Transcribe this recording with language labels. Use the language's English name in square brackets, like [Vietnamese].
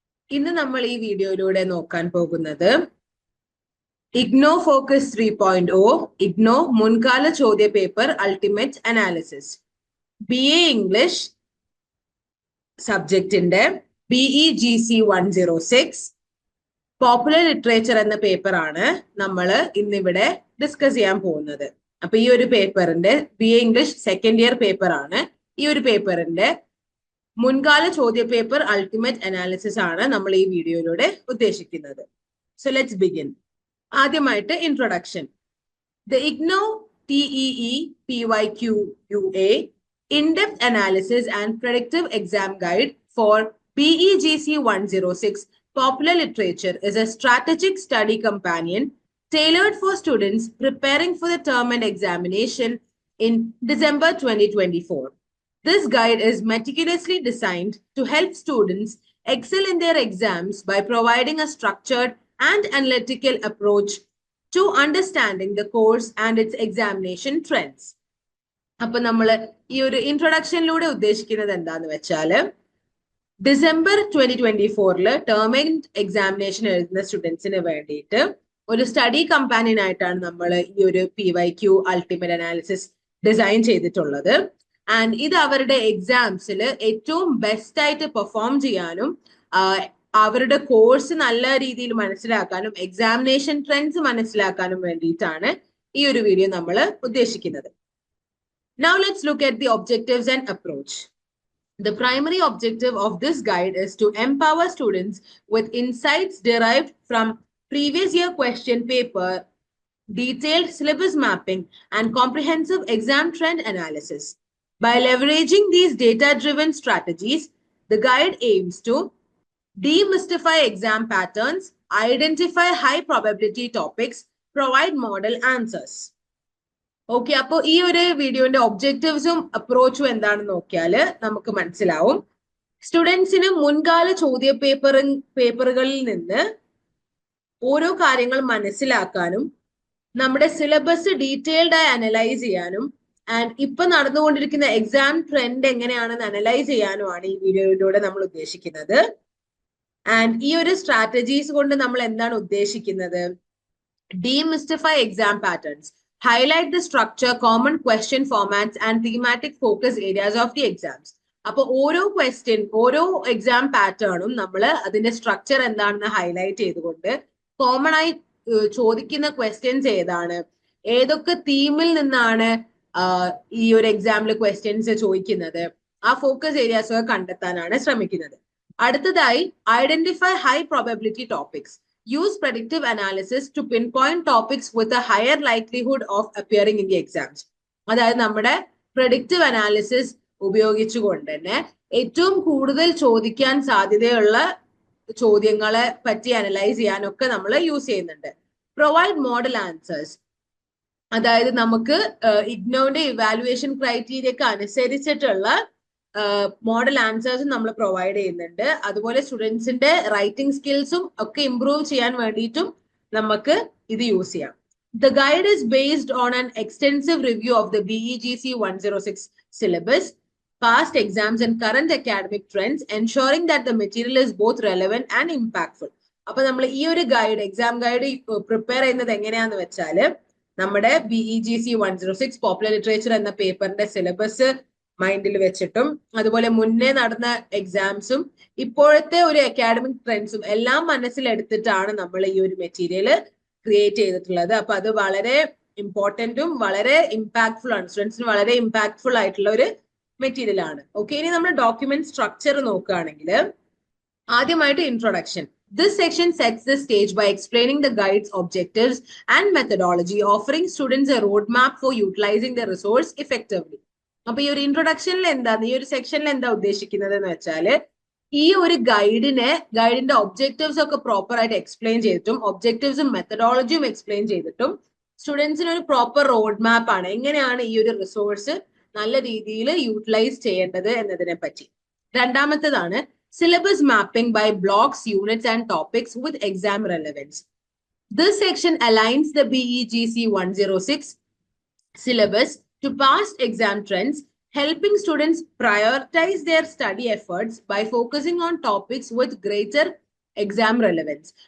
[Malayalam] ഇന്ന് നമ്മൾ ഈ വീഡിയോയിലൂടെ നോക്കാൻ പോകുന്നത് ഇഗ്നോ ഫോക്കസ് 3.0 ഇഗ്നോ മുൻകാല ചോദ്യ paper ultimate analysis BA English സബ്ജക്റ്റിന്റെ BEGC 106 popular literature എന്ന പേപ്പറാണ് നമ്മൾ ഇന്നിവിടെ ഡിസ്കസ് ചെയ്യാൻ പോകുന്നത്. അപ്പൊ ഈ ഒരു പേപ്പറിന്റെ BA English second year paper ആണ്. ഈ ഒരു പേപ്പറിന്റെ മുൻകാല ചോദ്യ പേപ്പർ അൾട്ടിമേറ്റ് അനാലിസിസ് ആണ് നമ്മൾ ഈ വീഡിയോയിലൂടെ ഉദ്ദേശിക്കുന്നത്. [English] So let's begin. [Malayalam] ആദ്യമായിട്ട് [English] Introduction. The IGNOU TEE PYQUA in-depth analysis and predictive exam guide for BEGC 106 popular literature is a strategic study companion tailored for students preparing for the term and examination in December 2024. This guide is meticulously designed to help students excel in their exams by providing a structured and analytical approach to understanding the course and its examination trends. [Malayalam] അപ്പൊ നമ്മൾ ഈ ഒരു ഇൻട്രൊഡക്ഷനിലൂടെ ഉദ്ദേശിക്കുന്നത് എന്താന്ന് വെച്ചാൽ December 2024 term and examination എഴുതുന്ന സ്റ്റുഡൻസിന് വേണ്ടിയിട്ട് ഒരു സ്റ്റഡി കമ്പാനിയൻ ആയിട്ടാണ് നമ്മൾ ഈ ഒരു PYQ അൾട്ടിമേറ്റ് അനാലിസിസ് ഡിസൈൻ ചെയ്തിട്ടുള്ളത്. ആൻഡ് ഇത് അവരുടെ എക്സാംസിൽ ഏറ്റവും ബെസ്റ്റ് ആയിട്ട് പെർഫോം ചെയ്യാനും അവരുടെ കോഴ്സ് നല്ല രീതിയിൽ മനസ്സിലാക്കാനും എക്സാമിനേഷൻ ട്രെൻഡ്സ് മനസ്സിലാക്കാനും വേണ്ടിയിട്ടാണ് ഈ ഒരു വീഡിയോ നമ്മൾ ഉദ്ദേശിക്കുന്നത്. [English] Now let's look at the objectives and approach. The primary objective of this guide is to empower students with insights derived from previous year question paper, detailed syllabus mapping, and comprehensive exam trend analysis. By leveraging these data-driven strategies, the guide aims to demystify exam patterns, identify high probability topics, provide model answers. [Malayalam] Okay, അപ്പൊ ഈ ഒരു വീഡിയോന്റെ ഒബ്ജക്റ്റീവ്സും അപ്രോച്ചും എന്താണെന്ന് നോക്കിയാല് നമുക്ക് മനസ്സിലാവും. സ്റ്റുഡൻസിന് മുൻകാല ചോദ്യ പേപ്പറുകളിൽ നിന്ന് ഓരോ കാര്യങ്ങൾ മനസ്സിലാക്കാനും നമ്മുടെ സിലബസ് ഡീറ്റെയിൽഡ് ആയി അനലൈസ് ചെയ്യാനും ആൻഡ് ഇപ്പൊ നടന്നുകൊണ്ടിരിക്കുന്ന എക്സാം ട്രെൻഡ് എങ്ങനെയാണെന്ന് അനലൈസ് ചെയ്യാനുമാണ് ഈ വീഡിയോയിലൂടെ നമ്മൾ ഉദ്ദേശിക്കുന്നത്. ആൻഡ് ഈ ഒരു സ്ട്രാറ്റജീസ് കൊണ്ട് നമ്മൾ എന്താണ് ഉദ്ദേശിക്കുന്നത്? [English] Demystify exam patterns, highlight the structure, common question formats and thematic focus areas of the exams. [Malayalam] അപ്പൊ ഓരോ ക്വസ്റ്റ്യൻ, ഓരോ എക്സാം പാറ്റേണും നമ്മൾ അതിന്റെ സ്ട്രക്ചർ എന്താണെന്ന് ഹൈലൈറ്റ് ചെയ്തുകൊണ്ട് കോമൺ ആയി ചോദിക്കുന്ന ക്വസ്റ്റ്യൻസ് ഏതാണ്, ഏതൊക്കെ തീമിൽ നിന്നാണ് ഈ ഒരു എക്സാമിൽ ക്വസ്റ്റ്യൻസ് ചോദിക്കുന്നത്, ആ ഫോക്കസ് ഏരിയാസ് ഒക്കെ കണ്ടെത്താനാണ് ശ്രമിക്കുന്നത്. [English] അടുത്തതായി identify high probability topics. Use predictive analysis to pinpoint topics with a higher likelihood of appearing in the exams. [Malayalam] അതായത് നമ്മുടെ [English] predictive analysis [Malayalam] ഉപയോഗിച്ചുകൊണ്ട് തന്നെ ഏറ്റവും കൂടുതൽ ചോദിക്കാൻ സാധ്യതയുള്ള ചോദ്യങ്ങളെ പറ്റി അനലൈസ് ചെയ്യാനൊക്കെ നമ്മൾ യൂസ് ചെയ്യുന്നുണ്ട്. [English] Provide model answers. [Malayalam] അതായത് നമുക്ക് ഇഗ്നോന്റെ ഇവാലുവേഷൻ ക്രൈറ്റീരിയക്ക് അനുസരിച്ചിട്ടുള്ള മോഡൽ ആൻസേഴ്സും നമ്മൾ പ്രൊവൈഡ് ചെയ്യുന്നുണ്ട്. അതുപോലെ സ്റ്റുഡൻസിന്റെ റൈറ്റിംഗ് സ്കിൽസും ഒക്കെ ഇംപ്രൂവ് ചെയ്യാൻ വേണ്ടിയിട്ടും നമുക്ക് ഇത് യൂസ് ചെയ്യാം. [English] The guide is based on an extensive review of the BEGC 106 syllabus, past exams and current academic trends, ensuring that the material is both relevant and impactful. [Malayalam] അപ്പൊ നമ്മൾ ഈ ഒരു ഗൈഡ്, എക്സാം ഗൈഡ് പ്രിപ്പയർ ചെയ്യുന്നത് എങ്ങനെയാന്ന് വെച്ചാല് നമ്മുടെ BEGC 106 popular literature എന്ന പേപ്പറിന്റെ സിലബസ് മൈൻഡിൽ വെച്ചിട്ടും അതുപോലെ മുന്നേ നടന്ന എക്സാംസും ഇപ്പോഴത്തെ ഒരു അക്കാഡമിക് ട്രെൻഡ്സും എല്ലാം മനസ്സിലെടുത്തിട്ടാണ് നമ്മൾ ഈ ഒരു മെറ്റീരിയൽ ക്രിയേറ്റ് ചെയ്തിട്ടുള്ളത്. അപ്പൊ അത് വളരെ ഇമ്പോർട്ടന്റും വളരെ ഇമ്പാക്ട്ഫുൾ ആണ്, സ്റ്റുഡൻസിന് വളരെ ഇമ്പാക്ട്ഫുൾ ആയിട്ടുള്ള ഒരു മെറ്റീരിയൽ ആണ്. ഓക്കെ, ഇനി നമ്മൾ ഡോക്യുമെന്റ് സ്ട്രക്ചർ നോക്കുകയാണെങ്കിൽ ആദ്യമായിട്ട് introduction. [English] This section sets the stage by explaining the guide's objectives and methodology, offering students a roadmap for utilizing the resource effectively. [Malayalam] അപ്പൊ ഈ ഒരു ഇൻട്രൊഡക്ഷനിൽ എന്താണ്, ഈ ഒരു സെക്ഷനിൽ എന്താ ഉദ്ദേശിക്കുന്നത് എന്ന് വെച്ചാല് ഈ ഒരു ഗൈഡിന്റെ ഒബ്ജക്റ്റീവ്സ് ഒക്കെ പ്രോപ്പർ ആയിട്ട് എക്സ്പ്ലെയിൻ ചെയ്തിട്ടും ഒബ്ജക്റ്റീവ്സും മെത്തഡോളജിയും എക്സ്പ്ലെയിൻ ചെയ്തിട്ടും സ്റ്റുഡൻസിന് ഒരു പ്രോപ്പർ റോഡ് മാപ്പ് ആണ് എങ്ങനെയാണ് ഈ ഒരു റിസോഴ്സ് നല്ല രീതിയിൽ യൂട്ടിലൈസ് ചെയ്യേണ്ടത് എന്നതിനെ പറ്റി. രണ്ടാമത്തേതാണ് [English] syllabus mapping by blocks, units and topics with exam relevance. This section aligns the BEGC 106 syllabus to past exam trends, helping students prioritize their study efforts by focusing on topics with greater exam relevance.